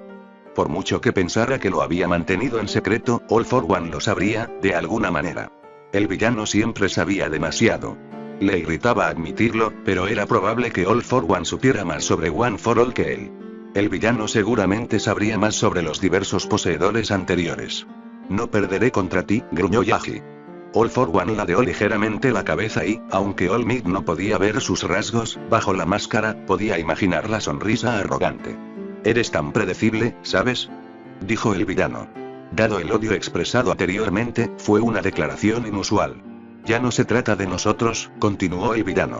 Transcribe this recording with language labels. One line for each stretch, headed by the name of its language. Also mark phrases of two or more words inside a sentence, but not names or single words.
Spanish: Por mucho que pensara que lo había mantenido en secreto, All for One lo sabría, de alguna manera. El villano siempre sabía demasiado. Le irritaba admitirlo, pero era probable que All for One supiera más sobre One for All que él. El villano seguramente sabría más sobre los diversos poseedores anteriores. No perderé contra ti, gruñó Yagi. All for One ladeó ligeramente la cabeza y, aunque All Might no podía ver sus rasgos, bajo la máscara, podía imaginar la sonrisa arrogante. Eres tan predecible, ¿sabes? Dijo el villano. Dado el odio expresado anteriormente, fue una declaración inusual. Ya no se trata de nosotros, continuó el villano.